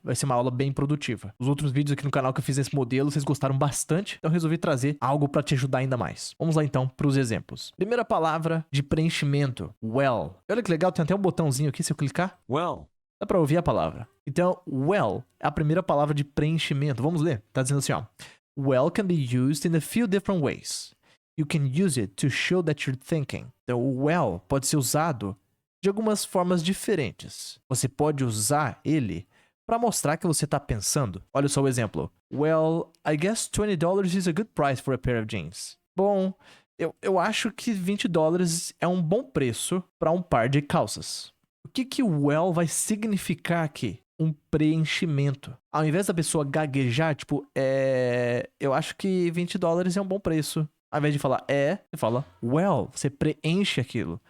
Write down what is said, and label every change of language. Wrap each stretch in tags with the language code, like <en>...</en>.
<pt>Vai ser uma aula bem produtiva. Os outros vídeos aqui no canal que eu fiz nesse modelo, vocês gostaram bastante. Então eu resolvi trazer algo para te ajudar ainda mais. Vamos lá então para os exemplos. Primeira palavra de preenchimento, well. Olha que legal, tem até um botãozinho aqui, se eu clicar.</pt> <en>Well.</en> <pt>Dá para ouvir a palavra. Então, well é a primeira palavra de preenchimento. Vamos ler? Tá dizendo assim, ó.</pt> <en>Well can be used in a few different ways. You can use it to show that you're thinking.</en> <pt>Então, o well pode ser usado de algumas formas diferentes. Você pode usar ele para mostrar que você tá pensando. Olha só o exemplo.</pt> <en>Well, I guess $20 is a good price for a pair of jeans.</en> <pt>Bom, eu acho que $20 é um bom preço para um par de calças. O que o well vai significar aqui? Um preenchimento. Ao invés da pessoa gaguejar, tipo, eu acho que $20 é um bom preço. Ao invés de falar você fala well. Você preenche aquilo.</pt>